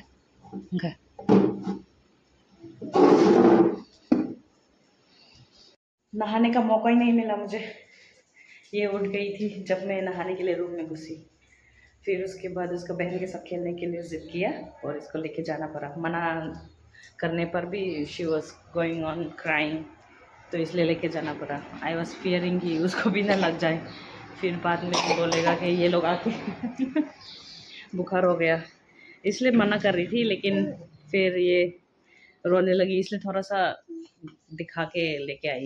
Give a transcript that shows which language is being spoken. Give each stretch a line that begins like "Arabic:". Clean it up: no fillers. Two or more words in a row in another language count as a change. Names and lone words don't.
Hindi: Enggak. नहाने का मौका ही नहीं मिला मुझे। ये उठ गई थी जब मैं नहाने के लिए रूम में घुसी। फिर उसके बाद उसको बहन के साथ खेलने के लिए जिद किया और इसको लेके जाना पड़ा। मना करने पर भी
English: she was going on crying,
Hindi: तो इसलिए लेके जाना पड़ा।
English: I was fearing
Hindi: कि उसको भी ना लग जाए, फिर बाद में बोलेगा कि ये लोग आके बुखार हो गया, इसलिए मना कर रही थी। लेकिन फिर ये रोने लगी, इसलिए थोड़ा सा दिखा के लेके आई।